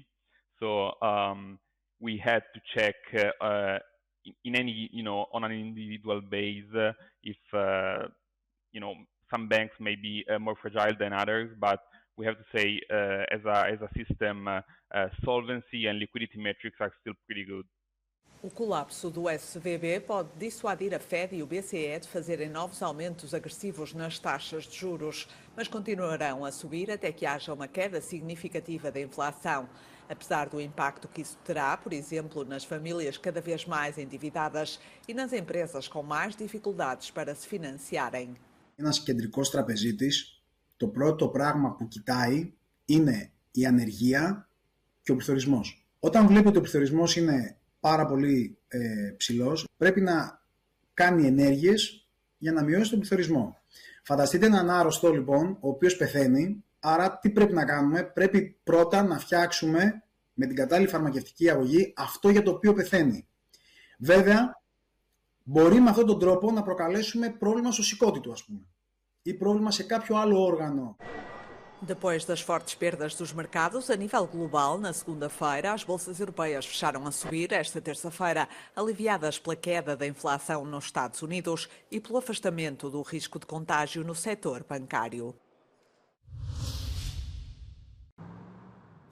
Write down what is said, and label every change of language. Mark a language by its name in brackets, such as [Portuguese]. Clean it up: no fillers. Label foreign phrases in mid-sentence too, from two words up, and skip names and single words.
[English] So we had to check in any, on an individual basis if, some banks may be more fragile than others, but we have to say as a system, solvency and liquidity metrics are still pretty good. [Portuguese] O colapso do SVB pode dissuadir a Fed e o BCE de fazerem novos aumentos agressivos nas taxas de juros, mas continuarão a subir até que haja uma queda significativa da inflação. Apesar do impacto que isso terá, por exemplo, nas famílias cada vez mais endividadas e nas empresas com mais dificuldades para se financiarem. [Greek] Ένας κεντρικός τραπεζίτης, το πρώτο πράγμα που κοιτάει είναι η ανεργία και ο πληθωρισμός. Όταν βλέπει ότι ο πληθωρισμός είναι πάρα πολύ ψηλός, πρέπει να κάνει ενέργειες για να μειώσει τον πληθωρισμό. Φανταστείτε έναν άρρωστο λοιπόν, ο οποίος πεθαίνει, άρα τι πρέπει να κάνουμε? Πρέπει πρώτα να φτιάξουμε με την κατάλληλη φαρμακευτική αγωγή αυτό για το οποίο πεθαίνει. Βέβαια, μπορεί με αυτόν τον τρόπο να προκαλέσουμε πρόβλημα στο σηκώτη του, ας πούμε, ή πρόβλημα σε κάποιο άλλο όργανο. [Portuguese] Depois das fortes perdas dos mercados a nível global, na segunda-feira, as bolsas europeias fecharam a subir esta terça-feira, aliviadas pela queda da inflação nos Estados Unidos e pelo afastamento do risco de contágio no setor bancário.